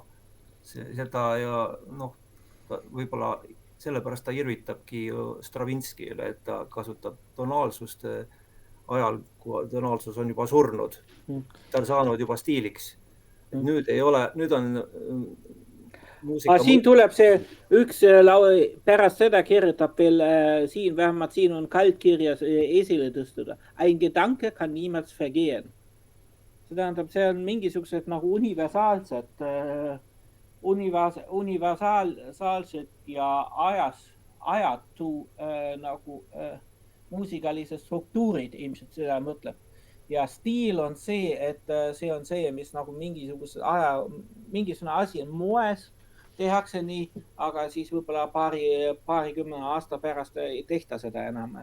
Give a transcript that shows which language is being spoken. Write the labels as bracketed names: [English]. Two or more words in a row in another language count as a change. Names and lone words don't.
[Estonian] Seda ja võib-olla sellepärast ta irvitabki Stravinskile, et ta kasutab tonaalsust ajal, kui tonaalsus on juba surnud. Ta on saanud juba stiiliks. Nüüd ei ole, nüüd on muusika... Siin tuleb see üks pärast seda kirjutab veel siin, vähemalt siin on kaldkirjas esile tõstuda. [German] Ein gedanke kann niemals vergehen. [Estonian] See tähendab, see on mingisugused nagu universaalsed ja ajatu nagu muusikalised struktuurid ilmselt seda mõtleb. Ja stiil on see, et see on see, mis nagu mingisugune asi on moes, tehakse nii, aga siis võib-olla paarikümne aasta pärast ei tehta seda enam.